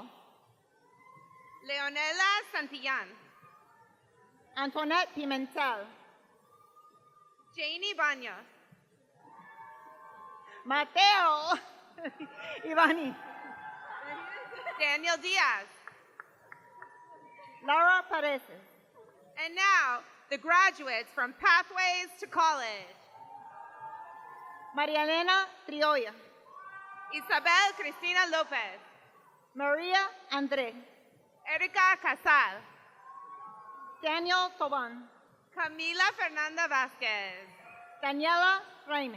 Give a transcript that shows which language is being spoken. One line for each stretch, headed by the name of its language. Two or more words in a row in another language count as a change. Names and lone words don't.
English: Leonela Santillan. Antoinette Pimentel. Janie Baños. Mateo Ivani. Daniel Diaz. Laura Perez. And now, the graduates from Pathways to College. María Elena Trioya. Isabel Cristina Lopez. Maria André. Erika Casal. Daniel Toban. Camila Fernanda Vázquez. Daniela Raime.